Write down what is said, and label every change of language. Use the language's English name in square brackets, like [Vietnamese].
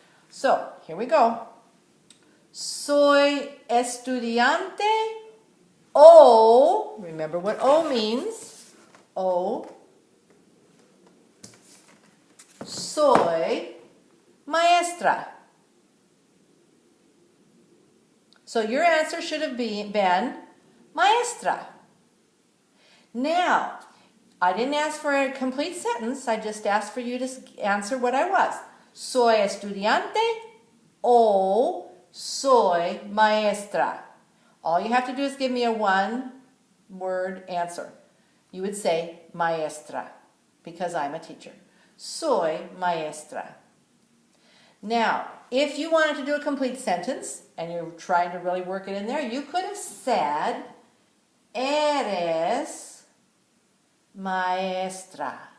[English] So, here we go. Soy estudiante o, remember what o means, o, soy maestra. So your answer should have been maestra. Now, I didn't ask for a complete sentence. I just asked for you to answer what I was. [Spanish] Soy estudiante o soy maestra. [English] All you have to do is give me a one-word answer. You would say maestra because I'm a teacher. Soy maestra. Now, if you wanted to do a complete sentence, and you're trying to really work it in there, you could have said, eres maestra.